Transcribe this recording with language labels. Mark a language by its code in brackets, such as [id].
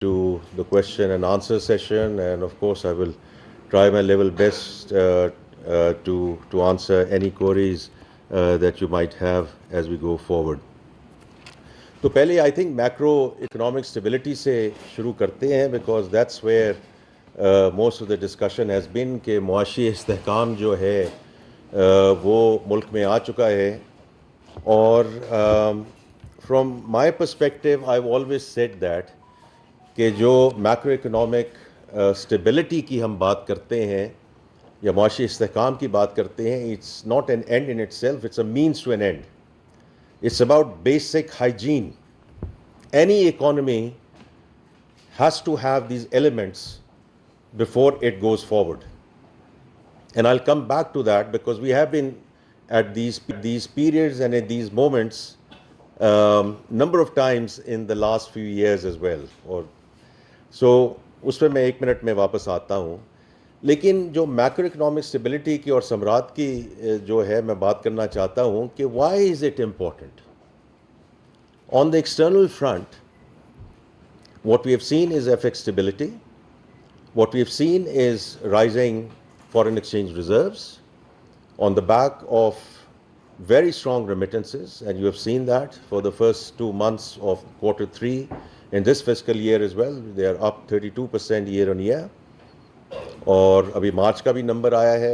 [en] to the question and answer session, and of course, I will try my level best to answer any queries that you might have as we go forward. تو پہلے I think macroeconomic stability [ur] سے شروع کرتے ہیں [en] because that's where most of the discussion has been [ur] کہ معاشی استحکام جو ہے وہ ملک میں آ چکا ہے [en] اور from my perspective I always said that [ur] کہ جو میکرو اکنامک اسٹیبلٹی کی ہم بات کرتے ہیں [en] یا معاشی استحکام کی بات کرتے ہیں it's not an end in itself it's a means to an end. It's about basic hygiene. Any economy has to have these elements before it goes forward. And I'll come back to that because we have been at these periods and at these moments number of times in the last few years as well. [ur] So اس پہ میں 1 minute میں واپس آتا ہوں. لیکن جو macro economic stability کی اور ثمرات کی جو ہے میں بات کرنا چاہتا ہوں کہ [en] Why is it important. On the external front what we have seen is FX stability, what we have seen is rising foreign exchange reserves on the back of very strong remittances, and you have seen that for the first 2 months of Q3 in this fiscal year as well. They are up 32% year on year. [ur] اور ابھی مارچ کا بھی number آیا ہے.